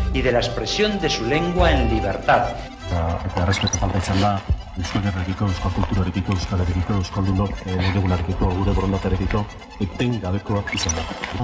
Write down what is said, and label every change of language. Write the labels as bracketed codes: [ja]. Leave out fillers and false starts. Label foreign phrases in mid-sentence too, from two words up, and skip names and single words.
[es] y de la expresión de su lengua en libertad. [eu] Eta errespetu falta izan da, euskal herrekiko, euskal kulturarekiko, euskal herrekiko, euskaldunok, egunarekiko, gure borondatearekiko, etengabekoak izan da.